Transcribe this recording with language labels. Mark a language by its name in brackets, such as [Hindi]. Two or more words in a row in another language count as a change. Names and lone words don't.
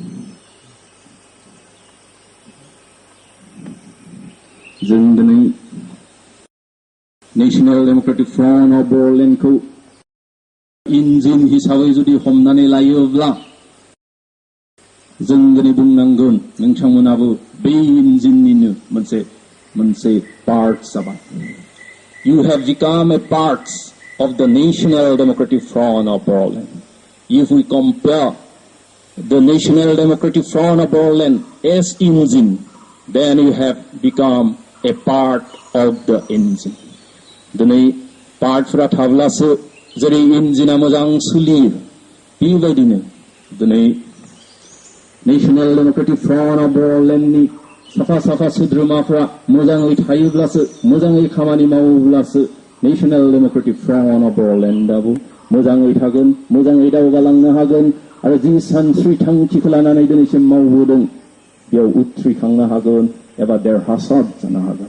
[Bodo] जों दिनै नेशनेल डेमोक्रेटिक फ्रन्ट अफ बड'लेण्डखौ इन्जिन हिसाबै जुदि हमनानै लायोब्ला जों दिनै बुंनांगोन नोंथांमोनाबो बे इन्जिननिनो मोनसे पार्ट जाबाय। [English] You have become a part of the National Democratic Front of Bodoland. If we compare the National Democratic Front of Bodoland as engine, then you have become a part of the engine. [Bodo] दिनै पार्टफोरा थाब्लासो जेरै इन्जिना मोजां सोलियो बेबायदिनो दिनै नेशनेल डेमोक्रेटिक फ्रन्ट अफ बड'लेण्डनि साफा सोद्रोमाफोरा मोजाङै थायोब्लासो मोजाङै खामानि मावोब्लासो नेशनेल डेमोक्रेटिक फ्रन्ट अफ बड'लेण्डआबो मोजाङै थागोन, मोजाङै दावगालांनो हागोन आरो जि सानस्रि थांखिखौ लानानै दिनैसिम मावबोदों बेयाव उथ्रिखांनो हागोन एबा देरहासार जानो हागोन।